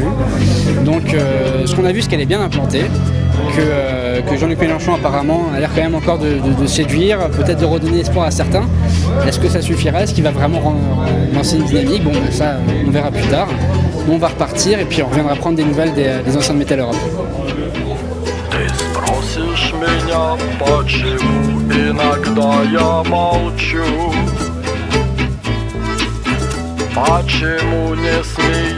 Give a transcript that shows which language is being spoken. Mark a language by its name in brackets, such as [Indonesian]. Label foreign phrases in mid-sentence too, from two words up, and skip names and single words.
[French] Donc ce qu'on a vu, c'est qu'elle est bien implantée, que Jean-Luc Mélenchon apparemment a l'air quand même encore de séduire, peut-être de redonner espoir à certains. Est-ce que ça suffirait? Est-ce qu'il va vraiment lancer une dynamique? Bon, ça, on verra plus tard. Nous, on va repartir et puis on reviendra prendre des nouvelles des anciens de Metal Europe. [Russian] Спросишь меня, почему иногда я молчу? Почему не смеюсь?